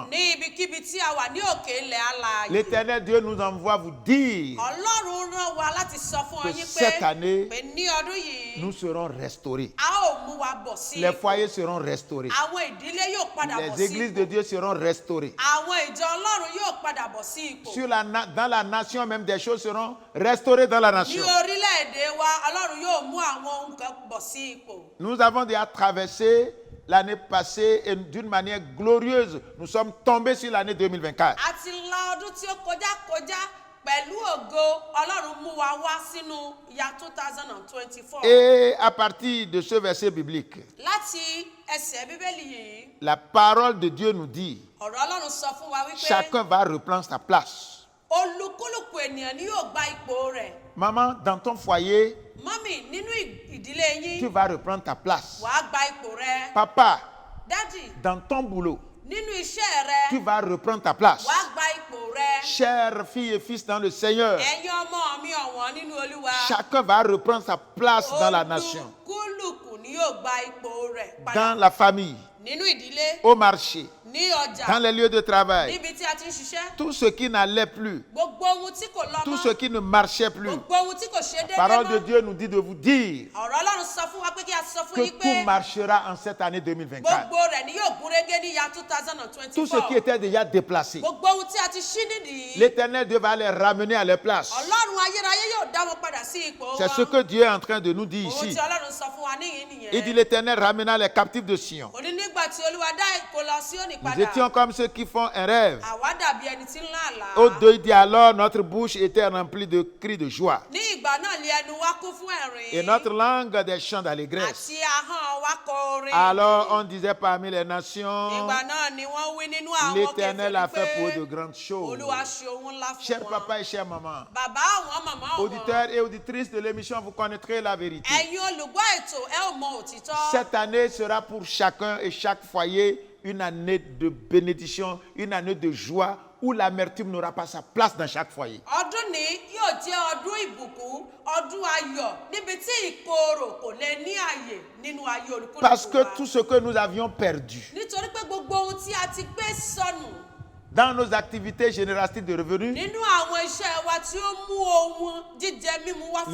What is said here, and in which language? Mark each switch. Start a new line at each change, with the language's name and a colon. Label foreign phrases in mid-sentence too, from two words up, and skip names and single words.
Yoruba: ní ibikíbi tí a wà ní òkè ilẹ̀ alààyè.
French: l'Éternel Dieu nous envoie vous dire
Yoruba: Ọlọ́run rán wa láti sọ fún
French: que
Yoruba: yín
French: cette année,
Yoruba: pé ní ọdún yìí
French: nous serons restaurés.
Yoruba: a ó mú wa bọ̀ sí
French: Les
Yoruba: ipò.
French: foyers seront restaurés.
Yoruba: Àwọn ìdílé yóò padà bọ̀
French: Les
Yoruba: sí
French: églises
Yoruba: ipò.
French: de Dieu seront restaurées.
Yoruba: Àwọn ìjọ Ọlọ́run yóò padà bọ̀ sí ipò.
French: Dans la nation même, des choses seront restaurées dans la
Yoruba: Ní
French: nation.
Yoruba: orílẹ̀-èdè wa, Ọlọ́run yóò mú àwọn ohun kan bọ̀ sí ipò.
French: Nous avons déjà traversé l'année passée et d'une manière glorieuse, nous sommes tombés sur l'année 2024.
Yoruba: A ti la ọdún tí ó kọjá pẹ̀lú ògo. Ọlọ́run mú wa wá sínú ya 2024.
French: Et à partir de ce verset biblique,
Yoruba: Láti ẹsẹ̀ Bíbélì yìí,
French: la parole de Dieu nous dit,
Yoruba: ọ̀rọ̀ Ọlọ́run sọ fún wa wípé
French: chacun va reprendre sa place.
Yoruba: olúkúlùkù ènìyàn ni yóò gba ipò rẹ̀.
French: Maman, dans ton foyer,
Yoruba: Mọ́mì, nínú ìdílé
French: tu
Yoruba: yín,
French: vas reprendre ta place.
Yoruba: wàá gba ipò rẹ̀.
French: Papa,
Yoruba: Dádì,
French: dans ton boulot,
Yoruba: nínú iṣẹ́ rẹ̀,
French: tu vas reprendre ta place.
Yoruba: wàá gba ipò rẹ̀.
French: Chers filles et fils dans le Seigneur,
Yoruba: Ẹ̀yin ọmọ mi ọ̀wọ́n nínú Olúwa.
French: chacun va reprendre sa place dans la nation,
Yoruba: Olúkúlùkù ni yóò gba ipò rẹ̀ padà.
French: dans la famille,
Yoruba: Nínú ìdílé,
French: au marché,
Yoruba: ní ọjà,
French: dans les lieux de travail.
Yoruba: níbi tí a ti ń ṣiṣẹ́.
French: Tout ce qui n'allait plus,
Yoruba: Gbogbo ohun tí kò lọ
French: tout
Yoruba: mọ́,
French: ce qui ne marchait plus,
Yoruba: gbogbo ohun tí kò ṣe
French: la
Yoruba: déédéé
French: parole de
Yoruba: mọ́.
French: Dieu nous dit de vous dire
Yoruba: Ọ̀rọ̀ Ọlọ́run sọ fún wa pé kí a sọ fún
French: que
Yoruba: yín
French: tout
Yoruba: pé
French: marchera en cette année 2024.
Yoruba: gbogbo rẹ̀ ni yóò gúnrégé ní ya 2024.
French: Tout ce qui était déjà déplacé,
Yoruba: Gbogbo ohun tí a ti ṣí nídìí,
French: l'Éternel Dieu va les ramener à leur place.
Yoruba: Ọlọ́run ayérayé yóò dá wọn padà sí ipò
French: C'est ce
Yoruba: wọn.
French: que Dieu est en train de nous dire
Yoruba: Ohun
French: ici.
Yoruba: tí Ọlọ́run sọ fún wa níyìn
French: Il dit
Yoruba: nìyẹn.
French: l'Éternel ramena les captifs de Sion.
Yoruba: Òní nígbà tí Olúwa dá ìkólọ Síónì
French: Nous
Yoruba: padà,
French: étions comme ceux qui font un rêve.
Yoruba: àwa dàbí ẹni tí ń lá àlá.
French: Au-delà, il dit alors, notre bouche était remplie de cris de joie
Yoruba: Ní ìgbà náà ni ẹnu wa kún fún
French: et
Yoruba: ẹ̀rín,
French: notre langue des chants d'allégresse.
Yoruba: àti ahọ́n wa kọ orin.
French: Alors on disait parmi les nations,
Yoruba: Nígbà náà ni wọ́n wí nínú àwọn
French: l'Éternel a fait pour eux de
Yoruba: pé
French: grandes choses.
Yoruba: Olúwa ṣe ohun ńlá fún
French: Chers
Yoruba: wọn.
French: papa et chers maman,
Yoruba: Bàbá àwọn màmá àwọn.
French: auditeurs et auditrices de l'émission, vous connaîtrez la vérité.
Yoruba: Ẹ̀yin olùgbọ́ ètò ẹ ò mọ òtítọ́.
French: Cette année sera pour chacun et chaque foyer une année de bénédiction, une année de joie où l'amertume n'aura pas sa place dans chaque foyer.
Yoruba: Ọdún ní yóò jẹ́ ọdún ìbùkún, ọdún ayọ̀, níbi tí ìkorò kò lè ní àyè nínú ayé olùkúlùkù
French: Parce que
Yoruba: wa.
French: tout ce que nous avions perdu
Yoruba: Nítorí pé gbogbo ohun tí a ti gbé sọnù
French: dans nos activités génératrices de revenus,
Yoruba: nínú àwọn iṣẹ́ wa tí ó mú ohun jíjẹ mímu wá fún wa.